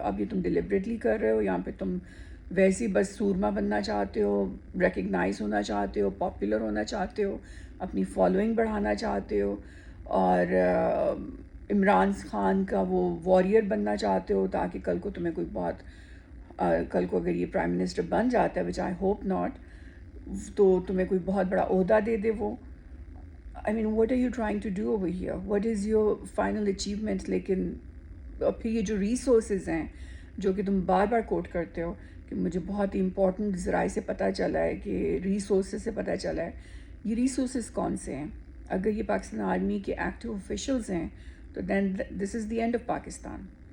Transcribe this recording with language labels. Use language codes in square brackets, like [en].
[ur] اب یہ تم ڈیلیبریٹلی کر رہے ہو. یہاں پہ تم ویسے ہی بس سورما بننا چاہتے ہو, ریکگنائز ہونا چاہتے ہو, پاپولر ہونا چاہتے ہو, اپنی فالوئنگ بڑھانا چاہتے ہو اور عمران خان کا وہ واریر بننا چاہتے ہو تاکہ کل کو تمہیں کوئی کل کو اگر یہ پرائم منسٹر بن جاتا ہے [en] which I hope not [ur] تو تمہیں کوئی بہت بڑا عہدہ دے دے وہ. [en] I mean, what are you trying to do over here? What is your final achievement? [ur] لیکن پھر یہ جو ریسورسز ہیں جو کہ تم بار بار کوٹ کرتے ہو کہ مجھے بہت ہی امپورٹنٹ ذرائع سے پتہ چلا ہے کہ ریسورسز سے پتہ چلا ہے. یہ ریسورسز کون سے ہیں؟ اگر یہ پاکستان آرمی کے ایکٹیو آفیشلز ہیں تو [en] Then this is the end of Pakistan.